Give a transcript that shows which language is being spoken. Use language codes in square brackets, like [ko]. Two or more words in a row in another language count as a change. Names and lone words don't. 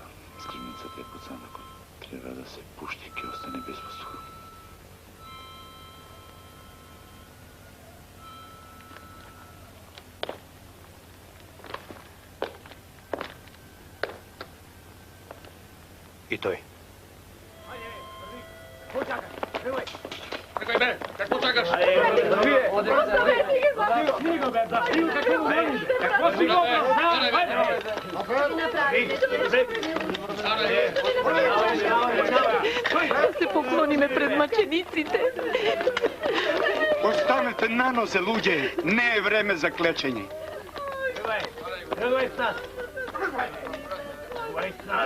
[mk] Скривницата е пуцана, ако треба да се пушти, ќе остане без воздух. И тој. [bg] Чакай бе, какво чакаш? Какво се [mk] Да се поклониме пред маченичите. Останете на нозе, луѓе. Не је време за клечење. [bg] Тръгвай с нас! Тръгвай с нас!